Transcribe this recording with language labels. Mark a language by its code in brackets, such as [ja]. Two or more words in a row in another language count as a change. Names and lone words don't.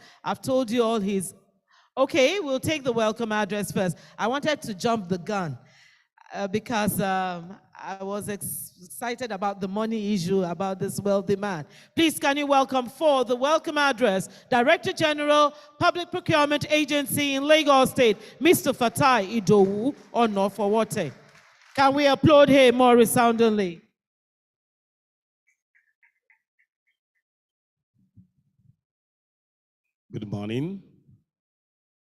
[en] I've told you all he's okay. We'll take the welcome address first. I wanted to jump the gun because I was excited about the money issue about this wealthy man. Please, can you welcome for the welcome address, Director General, Public Procurement Agency in Lagos State, Mr. Fatai Idowu Onofowote. Can we applaud him more resoundingly? Good morning.